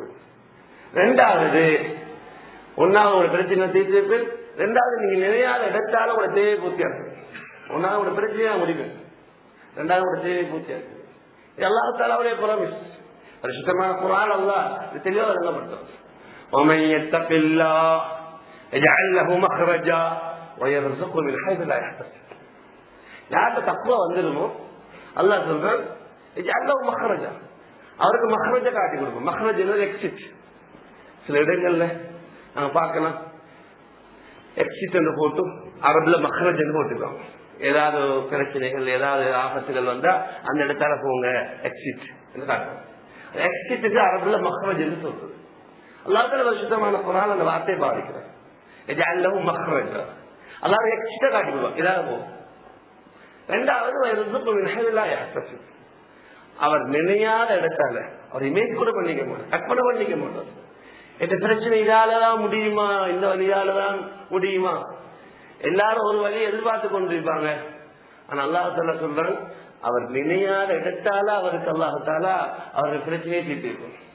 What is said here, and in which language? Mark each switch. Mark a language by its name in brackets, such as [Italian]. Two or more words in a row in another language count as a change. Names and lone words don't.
[Tamil] ரெண்டாவது, ஒன்னாவது உங்களோட பிரச்சனை தீர்த்து, ரெண்டாவது நீங்க நினையாத இடத்தால உங்களோட தேவையை பூர்த்தியாக்கு. ஒன்னாவது உங்களோட பிரச்சனையா முடிவு, ரெண்டாவது உங்களோட தேவையை பூர்த்தியாக்கு. [Arabic] الله تعالى [Tamil] ப்ராமிஸ். பரிசுத்தமான குர்ஆன் அல்லாஹ் இது தெளிவாக வழங்கப்பட்டது. [Arabic] ومن يتق الله يجعل له مخرجا ويرزقه من حيث لا يحتسب. [Tamil] யாருக்கு தக்வா வந்துருமோ [Arabic] الله, يجعل له مخرجا, [Tamil] அவருக்கு மக்ரஜ காட்டி கொடுக்கும். மக்ரஜ் என்பது எக்ஸிட். சில இடங்கள்ல நாங்க பார்க்கலாம், எக்ஸிட் என்று போட்டு அரபுல மக்ரஜ் என்று போட்டுக்கலாம். ஏதாவது பிரச்சனைகள், ஏதாவது ஆபத்துகள் வந்தா அந்த இடத்தால போங்க, எக்ஸிட் என்று காட்டுவோம். எக்ஸிட்டுக்கு அரபுல மக்ரஜ் என்று சொல்றது. [Arabic] الله تعالى [Tamil] சுத்தமான குர்ஆன் அந்த வார்த்தையை பாதிக்கிறார். [Arabic] يجعل له مخرجا, [Tamil] அல்லாஹ் எக்ஸிட்ட காட்டி கொடுப்பான், இதாக போகும். ரெண்டாவது, [Arabic] ويرزقه من حيث لا يحتسب, [Tamil] அவர் நினையாத இடத்தால அவர் இமேஜ் கூட பண்ணிக்க மாட்டார், கற்பனை பண்ணிக்க மாட்டார். இந்த பிரச்சனை இதாலதான் முடியுமா, இந்த வழியாலதான் முடியுமா, எல்லாரும் ஒரு வழியை எதிர்பார்த்து கொண்டிருப்பாங்க. ஆனா [Arabic] الله تعالى [Tamil] சொல்றான், அவர் நினையாத இடத்தால அவருக்கு [Arabic] الله تعالى [Tamil] அவருக்கு பிரச்சனையை தீர்த்திருக்கும்.